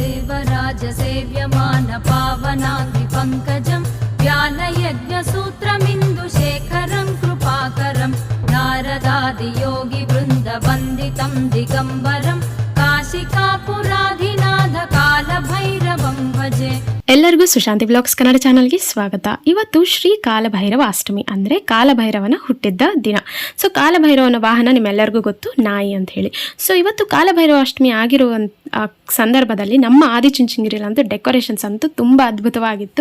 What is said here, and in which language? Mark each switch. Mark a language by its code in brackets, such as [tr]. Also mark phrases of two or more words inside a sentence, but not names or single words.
[sa] देवराज सेव्यमान पावनाङ्गि पङ्कजं व्यालयज्ञसूत्रमिन्दुशेखरं कृपाकरं नारदादियोगिवृन्दवन्दितं दिगम्बरं काशिकापुराधिनाथ कालभैरवं भजे। [kn] ಎಲ್ಲರಿಗೂ ಸುಶಾಂತಿ ಬ್ಲಾಗ್ಸ್ ಕನ್ನಡ ಚಾನಲ್ಗೆ ಸ್ವಾಗತ. ಇವತ್ತು ಶ್ರೀ ಕಾಲಭೈರವ ಅಷ್ಟಮಿ, ಅಂದರೆ ಕಾಲಭೈರವನ ಹುಟ್ಟಿದ್ದ ದಿನ. ಸೊ ಕಾಲಭೈರವನ ವಾಹನ ನಿಮ್ಮೆಲ್ಲರಿಗೂ ಗೊತ್ತು, ನಾಯಿ ಅಂತ ಹೇಳಿ. ಸೊ ಇವತ್ತು ಕಾಲಭೈರವ ಅಷ್ಟಮಿ ಆಗಿರುವಂಥ ಸಂದರ್ಭದಲ್ಲಿ ನಮ್ಮ ಆದಿಚುಂಚನಗಿರಿಯಲ್ಲಂತೂ ಡೆಕೋರೇಷನ್ಸ್ ಅಂತೂ ತುಂಬ ಅದ್ಭುತವಾಗಿತ್ತು.